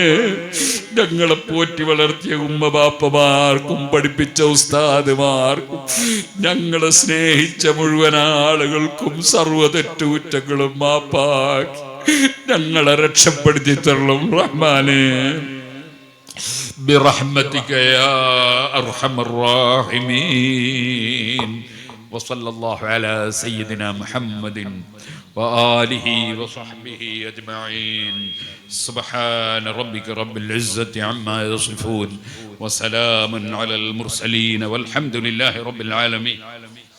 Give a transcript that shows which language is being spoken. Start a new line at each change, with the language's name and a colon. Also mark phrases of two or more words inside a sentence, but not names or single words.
Malayalam: ഞങ്ങളെ പോറ്റി വളർത്തിയ ഉമ്മ ബാപ്പമാർക്കും പഠിപ്പിച്ച ഉസ്താദുമാർക്കും ഞങ്ങളെ സ്നേഹിച്ച മുഴുവൻ ആളുകൾക്കും സർവ്വ തെറ്റുകുറ്റങ്ങളും മാപ്പാക്കി ഞങ്ങളെ രക്ഷപ്പെടുത്തി തരണം റഹ്മാനേ.
Arabic: برحمتك يا أرحم الراحمين. وصلى الله على سيدنا محمد وآله وصحبه أجمعين. سبحان ربك رب العزة عما يصفون وسلام على المرسلين والحمد لله رب العالمين.